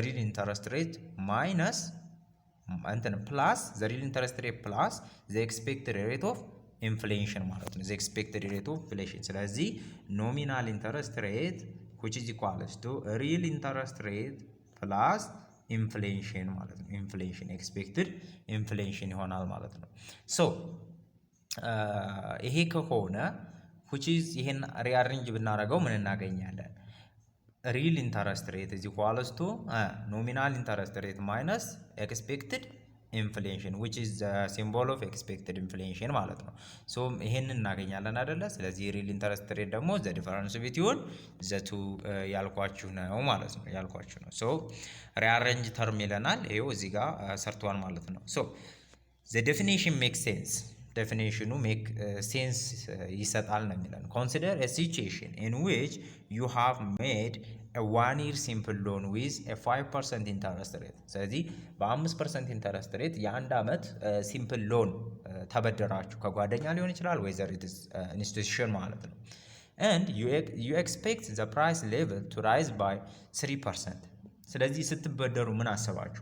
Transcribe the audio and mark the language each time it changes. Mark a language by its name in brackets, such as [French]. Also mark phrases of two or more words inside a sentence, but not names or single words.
[English] real interest rate minus plus the real interest rate plus the expected rate of inflation [Amharic] ማለት ነው። [English] the expected rate of inflation። ስለዚህ nominal interest rate which is equals to real interest rate plus inflation [Amharic] ማለት ነው። [English] inflation expected inflation [Amharic] ይሆናል ማለት ነው። [English] ሶ [Amharic] ይሄ ከሆነ [English] which is [Amharic] ይሄን ሪአሬንጅ ብናደርገው ምን እናገኛለን? [English] real interest rate is equals to nominal interest rate minus expected inflation which is the symbol of expected inflation [Amharic] ማለት ነው። [English] ሶ [Amharic] ይሄንን እናገኛለን አይደለ? ስለዚህ [English] real interest rate [Amharic] ደግሞ [English] the difference between the two [Amharic] ያልኳችሁ ነው ማለት ነው፣ ያልኳችሁ ነው። [English] so rearrange term [Amharic] ይለናል። ይሄው እዚህ ጋር ሰርቷል ማለት ነው። ሶ [English] the definition makes sense [Amharic] ዴፊኒሽኑ [English] make sense [Amharic] ይሰጣል ነው የሚለን። [English] consider a situation in which you have made a 1 year simple loan with a 5% interest rate። [Amharic] ስለዚህ በ5% ኢንተረስት ሬት የአንድ ዓመት ሲምፕል ሎን ተበደራችሁ። ከጓደኛ ሊሆን ይችላል ወይ [English] there its institution [Amharic] ማለት ነው። [English] and you expect the price level to rise by 3%። [Amharic] ስለዚህ ስትበደሩ ምን አሰባችሁ?